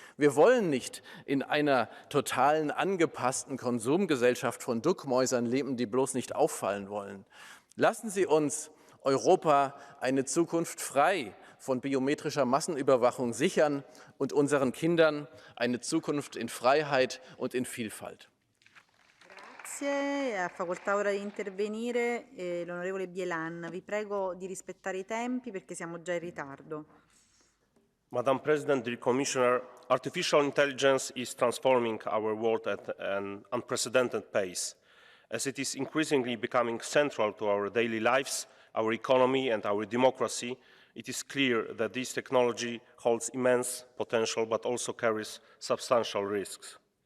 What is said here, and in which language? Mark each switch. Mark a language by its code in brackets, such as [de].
[de] Wir wollen nicht in einer totalen, angepassten Konsumgesellschaft von Duckmäusern leben, die bloß nicht auffallen wollen. Lassen Sie uns Europa eine Zukunft frei von biometrischer Massenüberwachung sichern und unseren Kindern eine Zukunft in Freiheit und in Vielfalt. [it] Grazie. Ha facoltà ora di intervenire l'onorevole Bielan. Vi prego di rispettare i tempi perché siamo già in ritardo. [en] Madam President, dear Commissioner, artificial intelligence is transforming our world at an unprecedented pace. As it is increasingly becoming central to our daily lives, our economy and our democracy, it is clear that this technology holds immense potential but also carries substantial risks.